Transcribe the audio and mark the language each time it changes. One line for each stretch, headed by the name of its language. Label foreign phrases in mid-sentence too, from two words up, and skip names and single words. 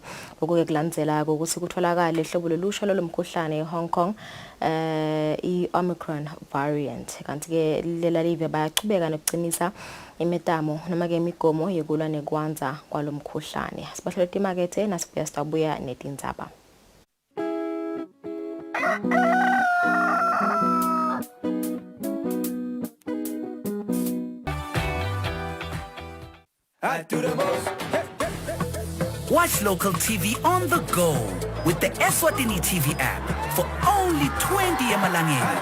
Swati: Okuke kulandzela ukuthi kutholakala ihlobo lolusha lomkhuhlane eHong Kong i-Omicron variant. Kanti ke lela live bayachubeka nokucinisa imetamo noma ke imigomo yekulwa nekwanza kwalomkhuhlane. Sibahlola imakethe nasibuya sitabuya netindzaba.
English: Watch local TV on the go with the Eswatini TV app for only 20 emalangeni.